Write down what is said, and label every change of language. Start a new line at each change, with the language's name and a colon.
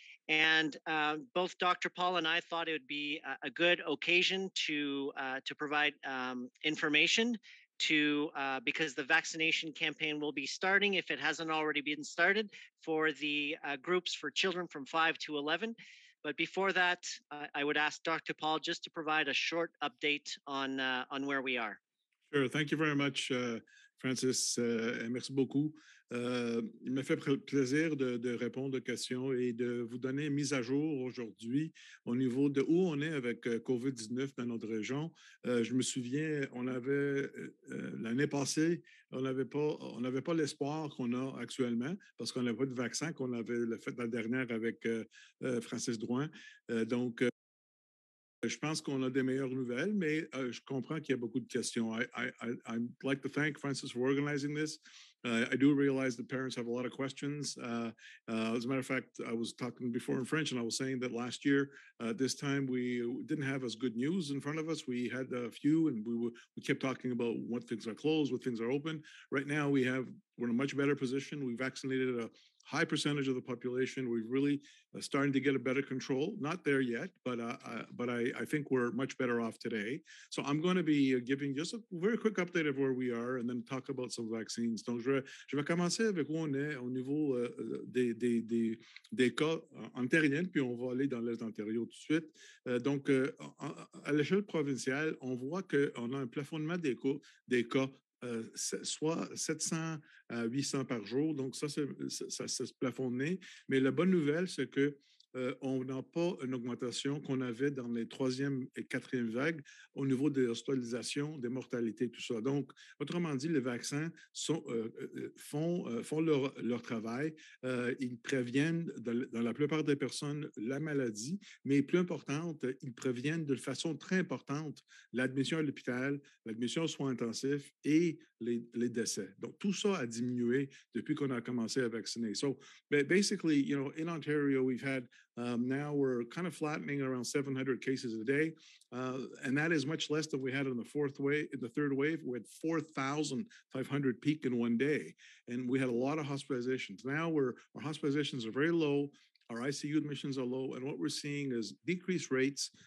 English: And both Dr. Paul and I thought it would be a good occasion to provide information because the vaccination campaign will be starting, if it hasn't already been started, for the groups for children from 5 to 11. But before that, I would ask Dr. Paul just to provide a short update on where we are. Sure. Thank you very much, Francis.
French: Merci beaucoup. Il me fait plaisir de répondre aux questions et de vous donner une mise à jour aujourd'hui au niveau de où on est avec COVID-19 dans notre région. Je me souviens, on avait l'année passée, on n'avait pas l'espoir qu'on a actuellement parce qu'on n'avait pas de vaccin qu'on avait fait la dernière avec Francis Drouin. Donc, je pense qu'on a des meilleures nouvelles, mais je comprends qu'il y a beaucoup de questions.
English: I'd like to thank Francis for organizing this. I do realize the parents have a lot of questions. As a matter of fact, I was talking before in French, and I was saying that last year, this time we didn't have as good news in front of us. We had a few, and we kept talking about what things are closed, what things are open. Right now, we're in a much better position. We vaccinated a high percentage of the population. We're really starting to get a better control. Not there yet, but I think we're much better off today. So I'm going to be giving just a very quick update of where we are and then talk about some vaccines.
French: Donc, je vais commencer avec où on est au niveau des cas ontariens, puis on va aller dans l'Est d'Ontario tout de suite. Donc, à l'échelle provinciale, on voit qu'on a un plafonnement des cas soit 700 à 800 par jour. Donc, ça se plafonne. Mais la bonne nouvelle, c'est que on n'a pas une augmentation qu'on avait dans les troisième et quatrième vagues au niveau des hospitalisations, des mortalités, tout ça. Donc, autrement dit, les vaccins font leur travail. Ils préviennent, dans la plupart des personnes, la maladie, mais plus importante, ils préviennent de façon très importante l'admission à l'hôpital, l'admission aux soins intensifs et les décès. Donc, tout ça a diminué depuis qu'on a commencé à vacciner.
English: So, basically, in Ontario, we've had now we're kind of flattening around 700 cases a day, and that is much less than we had in the fourth wave. In the third wave, we had 4,500 peak in one day, and we had a lot of hospitalizations. Now our hospitalizations are very low. Our ICU admissions are low, and what we're seeing is decreased rates.